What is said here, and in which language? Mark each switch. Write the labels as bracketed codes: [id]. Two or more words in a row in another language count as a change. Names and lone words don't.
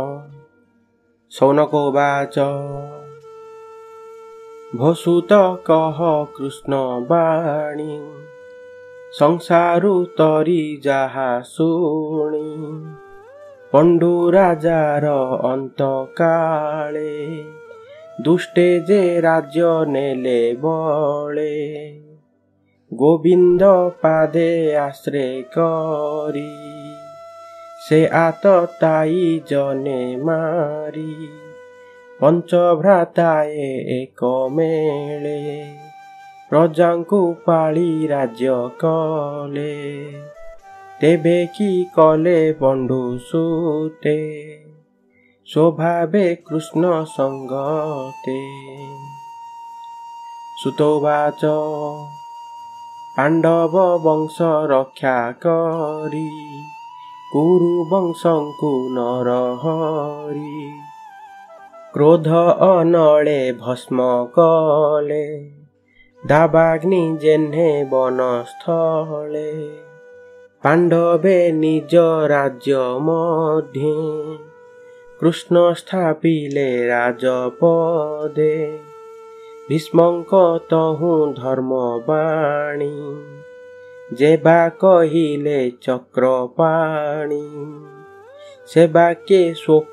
[or] ଶୌନକୋବାଚ ଭସୂତ କହ କୃଷ୍ଣବାଣୀ ସଂସାରୁତରୀ ଯାହା ଶୁଣି ପଣ୍ଡୁରାଜାର ଅନ୍ତକାଳେ ଦୁଷ୍ଟେ ଯେ ରାଜ୍ୟ ନେଲେ ବଳେ ଗୋବିନ୍ଦ ପାଦେ ଆଶ୍ରୟ କରି ସେ ଆତତାୟୀ ଜନେ ମାରି ପଞ୍ଚଭ୍ରାତାଏ ଏକ ମେଳେ ପ୍ରଜାଙ୍କୁ ପାଳି ରାଜ୍ୟ କଲେ ତେବେ କି କଲେ ବନ୍ଧୁ ସୁତେ ସ୍ୱଭାବେ କୃଷ୍ଣ ସଙ୍ଗତେ। ସୂତୋବାଚ ପାଣ୍ଡବ ବଂଶ ରକ୍ଷା କରି କୁରୁ ବଂଶଙ୍କୁ ନରହରି କ୍ରୋଧ ଅନଳେ ଭସ୍ମ କଲେ ଦାବାଗ୍ନି ଯେହ୍ନେ ବନସ୍ଥଳେ ପାଣ୍ଡବେ ନିଜ ରାଜ୍ୟ ମଧ୍ୟେ କୃଷ୍ଣ ସ୍ଥାପିଲେ ରାଜପଦେ ଭୀଷ୍ମଙ୍କ ତହୁଁ ଧର୍ମବାଣୀ ଯେବା କହିଲେ ଚକ୍ରପାଣି ସେବା କେ ଶୋକ